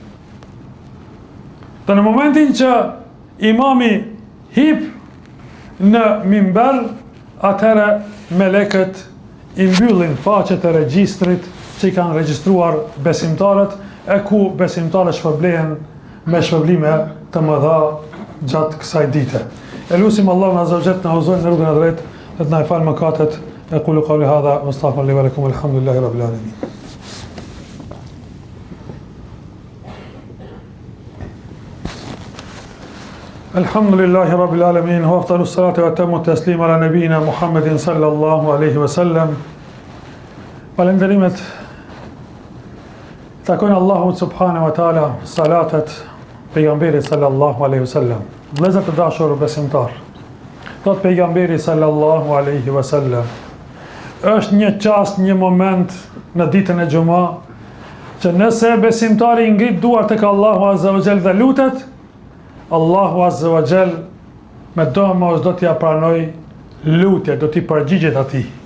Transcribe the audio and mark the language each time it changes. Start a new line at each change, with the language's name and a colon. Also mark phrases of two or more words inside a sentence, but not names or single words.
Albanian: Dhe në momentin që imami hip në mimber, atëherë melekët i mbyllin faqet e regjistrit që i kanë regjistruar besimtarët, e ku besimtarët shpërblehen me shpërblime të mëdha gjatë kësaj dite. E lutim Allahun
Arabic: عز وجل
Albanian: na udhëzojë në rrugën e drejtë, dhe të na falë mëkatet.
Arabic: أقول قولي هذا وأستغفر الله ولكم، الحمد لله رب العالمين. الحمد لله رب العالمين، وأفضل الصلاة وأتم التسليم على نبينا محمد صلى الله عليه وسلم.
Albanian: Falenderimet takojnë Allahut
Arabic: سبحانه وتعالى,
Albanian: salatet pejgamberit
Arabic: صلى الله عليه وسلم.
Albanian: Vëllezër të dashur besimtar, thot pejgamberi
Arabic: صلى الله عليه وسلم,
Albanian: është një çast, një moment në ditën e xumë që nëse besimtari ngrit duart tek Allahu
Arabic: عز وجل
Albanian: dhe lutet, Allahu
Arabic: عز وجل
Albanian: me domos do t'ia pranoj lutje, do t'i përgjigjet atij.